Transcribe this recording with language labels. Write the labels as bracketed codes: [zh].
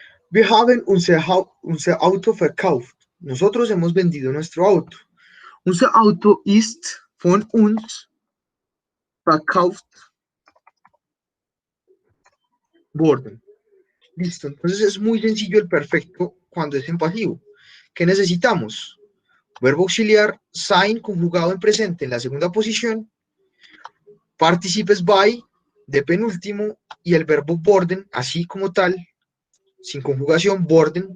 [de] Wir haben unser Auto verkauft. [es] Nosotros hemos vendido nuestro auto. [de] Unser Auto ist von uns verkauft worden. [es] Listo, entonces es muy sencillo el perfecto cuando es en pasivo. ¿Qué necesitamos? Verbo auxiliar sein conjugado en presente en la segunda posición, participes by de penúltimo y el verbo borden, así como tal, sin conjugación, borden.